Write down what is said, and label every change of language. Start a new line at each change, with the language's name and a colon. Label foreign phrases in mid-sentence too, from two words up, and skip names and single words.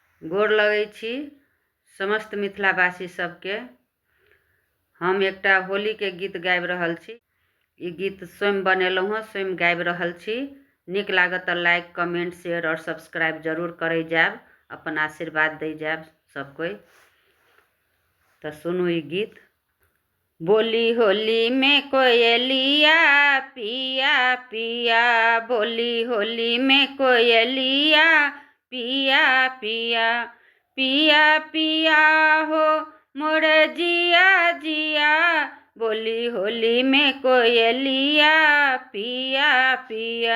Maithili: गोर लगै छी समस्त मिथिलावासी सबके। हम एकटा होली के गीत गाबि रहल छी। ई गीत स्वयं बनेलहुँ हँ, स्वयं गाबि रहल छी। नीक लागत तऽ
English: like, comment, share
Maithili: और सब्सक्राइब जरूर करै जायब, अपन आशीर्वाद दै जायब सब कोई। तो सुनू ई गीत। बोली होली में कोयलिया पिया पिया, बोली होली में कोयलिया पिया पिया, पिया पिया हो मोर जिया जिया, बोली होली में कोयलिया पिया पिया।